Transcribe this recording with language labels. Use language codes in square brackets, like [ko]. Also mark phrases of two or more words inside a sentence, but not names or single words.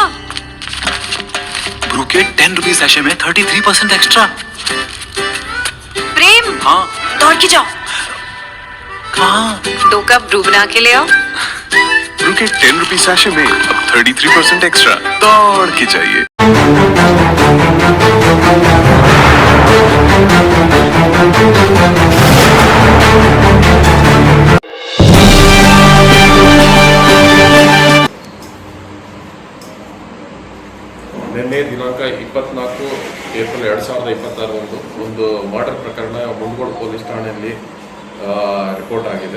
[hi] ब्रू के 10 [en] rupees sachet [hi] में 33% एक्स्ट्रा। प्रेम, हाँ दौड़ के जाओ, कहाँ? 2 कप ब्रू बना के ले आओ। ब्रू के 10 [en] rupees sachet [hi] में अब 33% एक्स्ट्रा। दौड़ के चाहिए। [kn] ನಿನ್ನೆ ದಿನಾಂಕ 24 ಏಪ್ರಿಲ್ 2026 ಒಂದು ಮರ್ಡರ್ ಪ್ರಕರಣ ಮುಂಡಗೋಡು ಪೊಲೀಸ್ ಠಾಣೆಯಲ್ಲಿ ರಿಪೋರ್ಟ್ ಆಗಿದೆ.